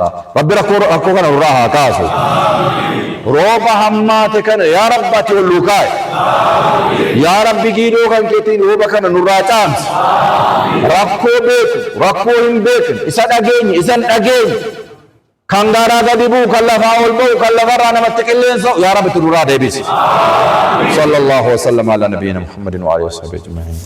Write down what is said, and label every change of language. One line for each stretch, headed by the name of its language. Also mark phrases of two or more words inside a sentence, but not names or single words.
Oromo: Rabbi rakkoo kana nurraa haa kaasu. Rooba hammaate kana yaa rabbi ati ol kaa'i. Yaa rabbi giidoo kan keetiin rooba kana nurraa caamsi. Rakkoo beeku, rakkoo hin beekne, isa dhageenye, isan dhageenye. Kan garaa gadi bu'u, kan lafaa ol ba'u, kan lafarraa namatti qilleensa yaa rabbi nurraa deebisi.
Arabic: صلى الله عليه وسلم على نبينا محمد وآله وصحبه أجمعين.